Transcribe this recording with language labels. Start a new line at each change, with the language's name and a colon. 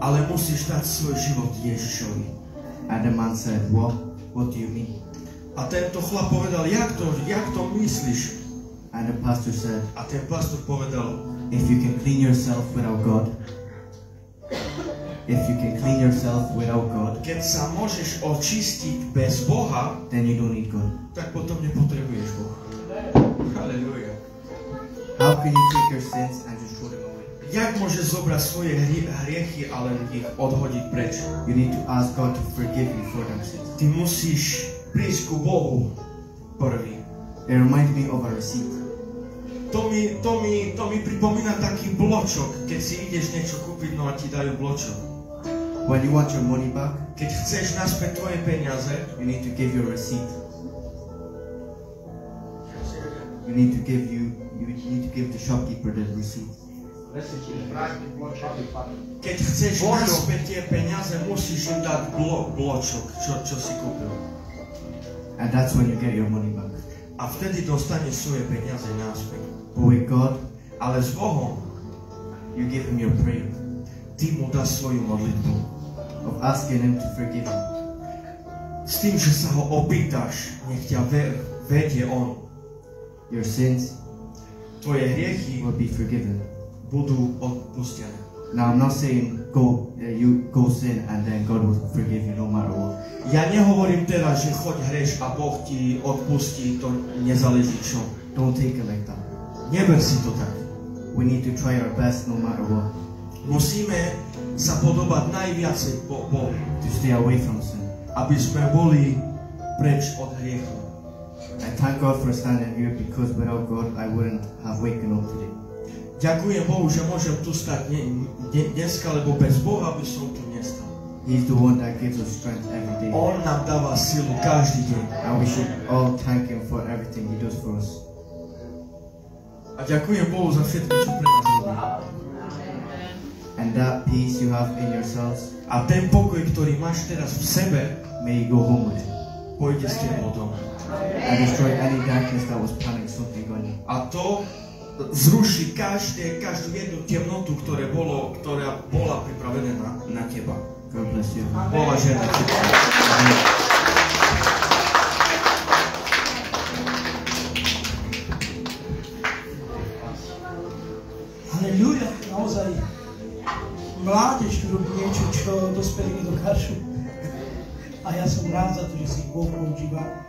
Slovak: ale musíš dať svoj život Ježišovi.
English: And the man said, what? What do you mean?
Slovak: A tento chlap povedal, jak to myslíš?
English: And the pastor said,
Slovak: A ten pastor povedal,
English: if you can clean yourself without God, If you can clean yourself without God,
Slovak: keď sa môžeš očistiť bez Boha,
English: then you don't need God.
Slovak: tak potom nepotrebuješ Boha. Halelujá.
English: How can you take your sins and just throw them away?
Slovak: Jak môžeš zobrať svoje hriechy a len ich odhodiť preč?
English: You need to ask God to forgive you for them sins.
Slovak: Ty musíš prísť ku Bohu prvý.
English: It reminds me of a receipt.
Slovak: To mi pripomína taký bločok, keď si ideš niečo kúpiť, no a ti dajú bločok.
English: When you want your money back,
Slovak: Keď chceš naspäť tvoje peniaze,
English: you need to give your receipt. You need to give the shopkeeper the receipt.
Slovak: keď chceš naspäť tie peniaze, musíš im dať bločok, čo si kúpil.
English: And that's when you get your money back.
Slovak: A vtedy dostaneš svoje peniaze naspäť.
English: But with God,
Slovak: Ale s Bohom,
English: you give him your prayer
Slovak: ty mu dáš svoju modlitbu.
English: of asking him to forgive you.
Slovak: S tým, že sa ho opýtaš, nech ťa vedie on.
English: Your sins
Slovak: Tvoje hriechy
English: will be forgiven.
Slovak: budú odpustené.
English: Now I'm not saying you go sin and then God will forgive you no matter what.
Slovak: Ja nehovorím teraz, že choď hreš a Boh ti odpustí, to nezáleží čo.
English: Don't take it like that.
Slovak: Neber si to tak.
English: We need to try our best no matter what
Slovak: Musíme sa podobať najviacej Bohu,
English: to stay away from sin.
Slovak: aby sme boli preč od hriechu.
English: I thank God for standing here because without God I wouldn't have waken up today.
Slovak: Ďakujem Bohu, že môžem tu stať dneska, lebo bez Boha by som tu nestal.
English: He's the one that gives us strength every day.
Slovak: On nám dáva silu každý deň.
English: And we should all thank him for everything he does for us.
Slovak: A ďakujem Bohu za všetko, čo pre nás robí.
English: And that peace you have in yourselves,
Slovak: A ten pokoj, ktorý máš teraz v sebe,
English: may you go home with.
Slovak: pôjde s tebou domov.
English: And destroy any darkness that was planning something on you.
Slovak: A to zruší každú jednu temnotu, ktorá bola pripravená na teba.
English: God bless you.
Slovak: Bola žena teba. Halelúja, naozaj mládež tu robí niečo, čo dospelí nedokážu. A ja som rád za to, že si ich Boh používa.